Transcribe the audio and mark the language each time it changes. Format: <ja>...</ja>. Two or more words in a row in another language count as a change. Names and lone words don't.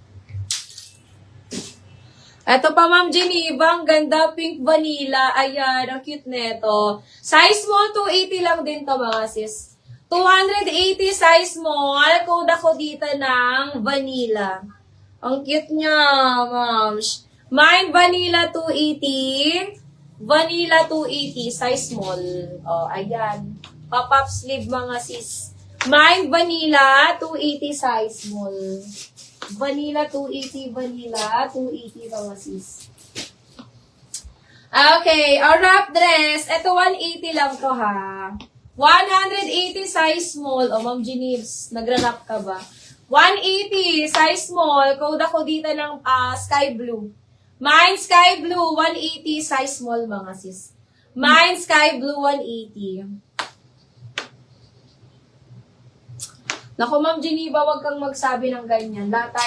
<tl>Eto pa, Ma'am Geneva, ang ganda,</tl> <en>pink vanilla.</en> <tl>Ayan, ang cute neto.</tl> <en>Size small,</en> <tl>280 lang din to, mga sis.</tl> <en>280 size small. Code ako dito ng vanilla. Ang cute niya, ma'am. Mine vanilla 280. Vanilla 280, size small.</en> <tl>Ayan.</tl> <en>Pop-up sleeve,</en> <tl>mga sis.</tl> <en>Mine vanilla 280, size small. Vanilla 280, vanilla 280,</en> <tl>mga sis.</tl> <en>Okay, wrap dress.</en> <tl>Ito 180 lang to, ha. 180</tl> <en>size small.</en> <tl>Ma'am Geneves, nagra-wrap ka ba? 180</tl> <en>size small.</en> <tl>Code ako dito ng</tl> <en>sky blue. Mine sky blue, 180 size small,</en> <tl>mga sis.</tl> <en>Mine sky blue, 180.</en> <tl>Naku, Ma'am Geneva, wag kang magsabi ng ganyan. Lahat tayo</tl>